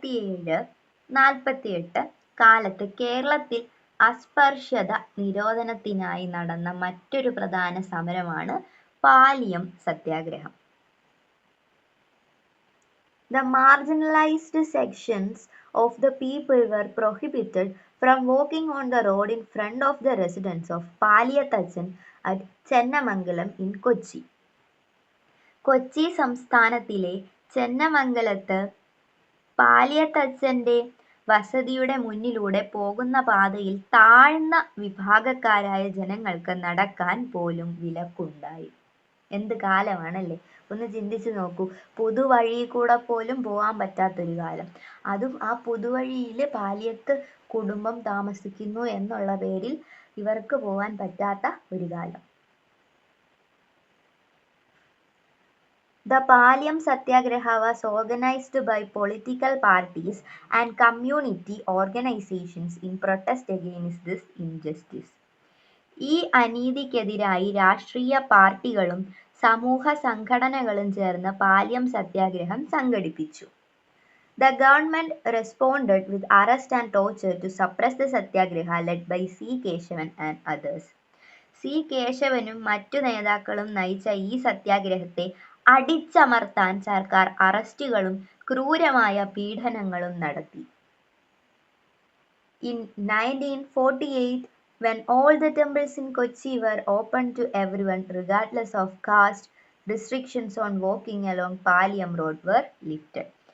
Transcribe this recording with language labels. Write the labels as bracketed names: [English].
[Malayalam] 1947-48 കാലത്ത് കേരളത്തിൽ അസ്പർശ്യത നിരോധനത്തിനായി നടന്ന മറ്റൊരു പ്രധാന സമരമാണ് പാലിയം സത്യാഗ്രഹം. [English] The marginalized sections of the people were prohibited from walking on the road in front of the residence of Paliyathajan at Chennamangalam in Kochi. [Malayalam] Kochi സംസ്ഥാനത്തിലെ ചെന്നമംഗലത്ത് പാലിയത്തച്ഛൻ്റെ വസതിയുടെ മുന്നിലൂടെ പോകുന്ന പാതയിൽ താഴ്ന്ന വിഭാഗക്കാരായ ജനങ്ങൾക്ക് നടക്കാൻ പോലും വിലക്കുണ്ടായി. എന്ത് കാലമാണല്ലേ, ഒന്ന് ചിന്തിച്ചു നോക്കൂ. പുതുവഴി കൂടെ പോലും പോകാൻ പറ്റാത്തൊരു കാലം. അതും ആ പുതുവഴിയിൽ പാലിയത്ത് കുടുംബം താമസിക്കുന്നു എന്നുള്ള പേരിൽ ഇവർക്ക് പോകാൻ പറ്റാത്ത ഒരു കാലം. [English] The Paliam Satyagraha was organized by political parties and community organizations in protest against this injustice. [Malayalam] ഈ അനീതിക്കെതിരായി രാഷ്ട്രീയ പാർട്ടികളും സമൂഹ സംഘടനകളും ചേർന്ന് പാലിയം സത്യാഗ്രഹം സംഘടിപ്പിച്ചു. [English] The government responded with arrest and torture to suppress the satyagraha led by C. Keshavan and others. [Malayalam] C കേശവനും മറ്റു നേതാക്കളും നയിച്ച ഈ സത്യാഗ്രഹത്തെ അടിച്ചമർത്താൻ സർക്കാർ അറസ്റ്റുകളും ക്രൂരമായ പീഡനങ്ങളും നടത്തി. [English] In 1948, when all the temples in Kochi were open to everyone regardless of caste, restrictions on walking along Paliam Road were lifted.